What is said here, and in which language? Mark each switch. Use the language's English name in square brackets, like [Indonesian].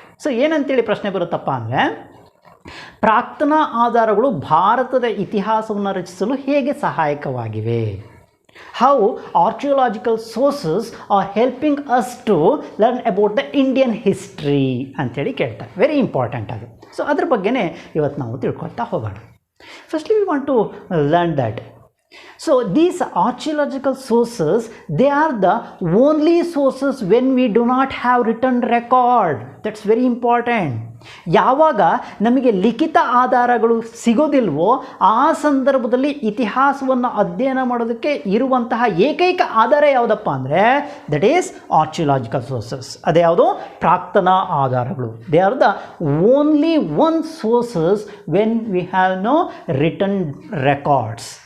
[Kannada] So ಏನಂತೇಳಿ ಪ್ರಶ್ನೆ ಬರುತ್ತಪ್ಪ ಅಂದರೆ, ಪ್ರಾಕ್ತನ ಆಧಾರಗಳು ಭಾರತದ ಇತಿಹಾಸವನ್ನು ರಚಿಸಲು ಹೇಗೆ ಸಹಾಯಕವಾಗಿವೆ. [English] How archaeological sources are helping us to learn about the Indian history [Kannada] ಅಂತೇಳಿ ಕೇಳ್ತಾರೆ. [English] Very important ಅದು. [Kannada] ಸೊ ಅದ್ರ ಬಗ್ಗೆನೇ ಇವತ್ತು ನಾವು ತಿಳ್ಕೊಳ್ತಾ ಹೋಗೋಣ. [English] Firstly we want to learn that. So these archaeological sources, they are the only sources when we do not have written record. That's very important. [Kannada] ಯಾವಾಗ ನಮಗೆ ಲಿಖಿತ ಆಧಾರಗಳು ಸಿಗೋದಿಲ್ವೋ ಆ ಸಂದರ್ಭದಲ್ಲಿ ಇತಿಹಾಸವನ್ನು ಅಧ್ಯಯನ ಮಾಡೋದಕ್ಕೆ ಇರುವಂತಹ ಏಕೈಕ ಆಧಾರ ಯಾವುದಪ್ಪ ಅಂದರೆ [English] That is archaeological sources. [Kannada] ಅದೇ ಯಾವುದು, ಪ್ರಾಕ್ತನ ಆಧಾರಗಳು. [English] They are the only one sources when we have no written records.